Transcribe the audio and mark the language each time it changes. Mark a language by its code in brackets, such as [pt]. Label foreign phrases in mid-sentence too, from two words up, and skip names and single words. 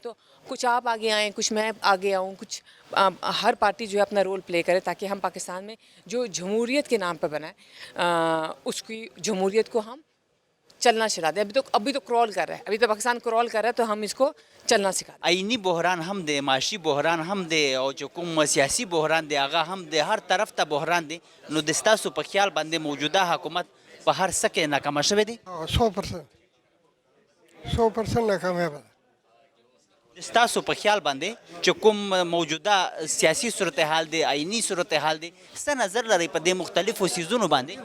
[ur] تو کچھ آپ آگے آئیں, کچھ میں آگے آؤں, کچھ ہر پارٹی جو ہے اپنا [en] role play [ur] کرے تاکہ ہم پاکستان میں جو جمہوریت کے نام پہ بنا ہے اس کی جمہوریت کو ہم چلنا چلا دیں. ابھی تو کرول کر رہا ہے, ابھی تو پاکستان کرول کر رہا ہے, تو ہم اس کو چلنا سکھا دیں. [ps] آئینی بحران ہم دے, معاشی بحران ہم دے, اور جو کوم سیاسی بحران دے آغا ہم دے, ہر طرف تا بحران دے. نو دستاسو په خیال باندې موجوده حکومت په هر څه کې ناکامه شوې دي؟ 100% ناکامیاب ده. دستاسو په خیال باندې چې کوم موجوده سیاسی صورتحال دی, آئینی صورتحال دی, څه نظر لرئ په دې مختلفو څیزونو باندې؟